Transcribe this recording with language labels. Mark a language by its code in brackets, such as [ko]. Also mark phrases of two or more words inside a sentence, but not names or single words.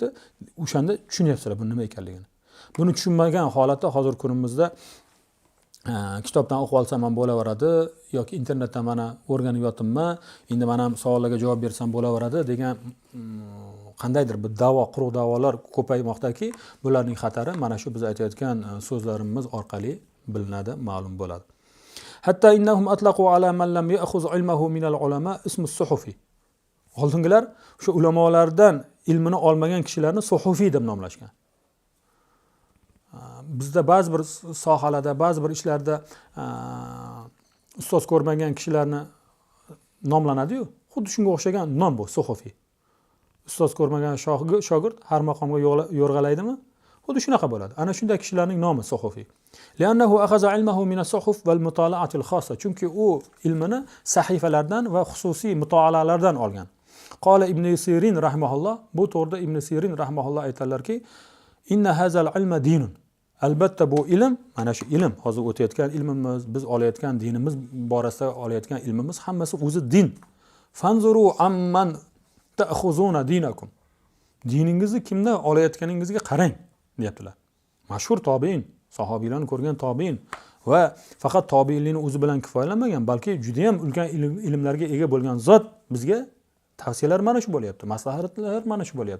[uz] O'shanda tushunyapsizlar bu nima ekanligini. Buni tushunmagan holatda hozir kunimizda kitobdan o'qib olsam ham bo'laveradi yoki internetdan mana o'rganib yotibman, endi men ham savollarga javob bersam bo'laveradi degan qandaydir bir quruq da'volar ko'paymoqdaki, bularning xatari mana shu biz aytayotgan so'zlarimiz orqali bilinadi, ma'lum bo'ladi. [ar] حتى إنهم أطلقوا على من لم يأخذ علمه من العلماء اسم الصحفي. [uz] Oldingilar shu ulamolardan ilmini olmagan kishilarni suhufiy deb nomlashgan. Bizda ba'zi bir sohalarda, ba'zi bir ishlarda ustoz ko'rmagan kishilarni nomlanadi-yu. Xuddi shunga o'xshagan nom bu, suhufiy. Ustoz ko'rmagan shogird har maqomga yo'rg'alaydimi? xuddi shunaqa bo'ladi. Ana shunday kishilarning nomi suhufiy. [ar] لأنه أخذ علمه من الصحف والمطالعات الخاصة. [uz] Chunki u ilmini sahifalardan va xususiy mutolaalardan olgan. Qala Ibn Sirin rahimahulloh, bu to'g'rida Ibn Sirin rahimahulloh aytadilarki, [ar] إن هذا العلم دين. [uz] Albatta bu ilm, mana shu ilm, hozir o'tayotgan ilmimiz, biz olayotgan dinimiz borasida olayotgan ilmimiz hammasi o'zi din. [ar] فانظروا عمن تأخذون دينكم. [uz] Diningizni kimdan olayotganingizga qarang, deyaptilar. Mashhur tobiin, sahobiylarni ko'rgan tobiin va faqat tobiinlikni o'zi bilan kifoyalanmagan, balki juda ham ulkan ilmlarga ega bo'lgan zot bizga tavsiyalar mana shu bo'lyapti, maslahatlar mana shu bo'lyapti.